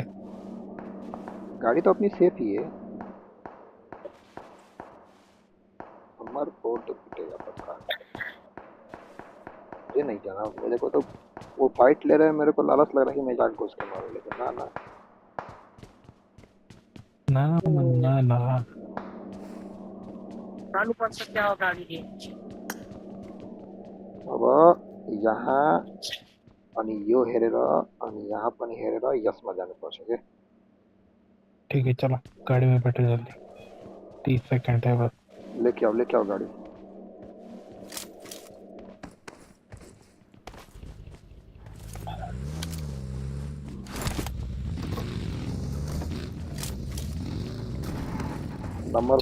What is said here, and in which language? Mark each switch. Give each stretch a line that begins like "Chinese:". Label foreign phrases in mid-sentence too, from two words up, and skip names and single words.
Hindi: गाड़ी तो अपनी सेफ ही है, हमारे फोर तो पिटेगा पक्का। मुझे नहीं जाना, मेरे को तो वो फाइट ले रहे हैं, मेरे को लालच लग रहा है कि मैं जाके घुस के मारूं, लेकिन ना ना ना ना ना चालू कर सकते हो गाड़ी की।
Nepali: अब यहाँ अनि यो हेरेर अनि यहाँ पनि हेरेर यसमा जानुपर्छ के।
Hindi: ठीक है चलो गाड़ी में बैठो जल्दी, 30 सेकंड है बस। लेके आओ गाड़ी। नंबर